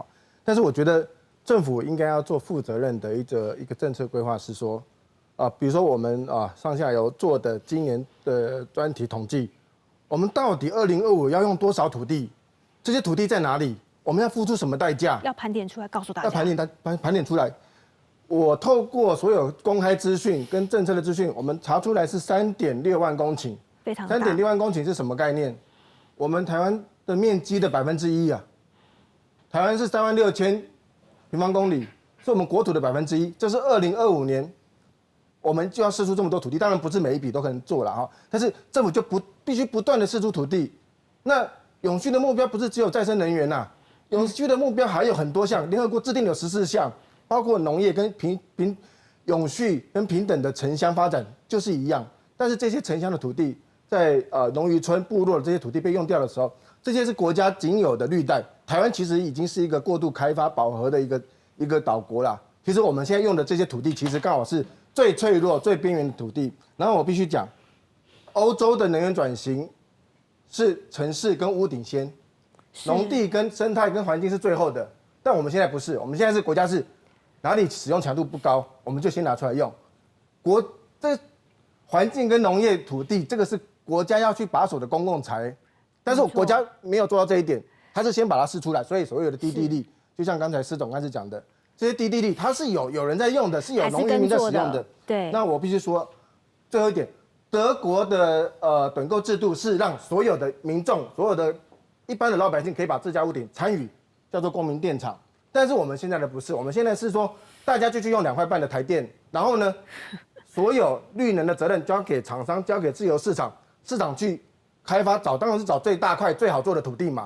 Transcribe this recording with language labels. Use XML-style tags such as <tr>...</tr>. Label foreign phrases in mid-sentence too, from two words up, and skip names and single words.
<zh>但是我覺得政府應該要做負責任的一個政策規劃，是說比如說我們上下游做的今年的專題統計，我們到底2025要用多少土地？這些土地在哪裡？我們要付出什麼代價？要盤點出來告訴大家。要盤點出來。我透過所有公開資訊跟政策的資訊，我們查出來是3.6萬公頃，非常大。 3.6萬公頃是什麼概念？我們台灣的面積的1%啊，台灣是36000平方公里，是我們國土的1%。這是2025年，我們就要釋出這麼多土地，當然不是每一筆都可能做了哈，但是政府就必須不斷的釋出土地。那永續的目標不是只有再生能源吶，永續的目標還有很多項，聯合國制定有14項。包括農業跟永續跟平等的城鄉發展就是一樣，但是這些城鄉的土地在農漁村部落的這些土地被用掉的時候，這些是國家僅有的綠帶。台灣其實已經是一個過度開發飽和的一個島國啦。其實我們現在用的這些土地，其實剛好是最脆弱、最邊緣的土地。然後我必須講，歐洲的能源轉型是城市跟屋頂先，農地跟生態跟環境是最後的。但我們現在不是，我們現在是國家是。哪裡使用強度不高，我們就先拿出來用。這環境跟農業土地，這個是國家要去把守的公共財，但是國家沒有做到這一點，它是先把它釋出來。所以所有的低地利，就像剛才施總開始講的，這些低地利它是有人在用的，是有農漁民在使用的。對。那我必須說，最後一點，德國的躉購制度是讓所有的民眾、所有的一般的老百姓可以把自家屋頂參與，叫做公民電廠。但是我們現在的不是，我們現在是說，大家就去用2塊半的台電，然後呢，所有綠能的責任交給廠商，交給自由市場，市場去開發，當然是找最大塊、最好做的土地嘛。</zh>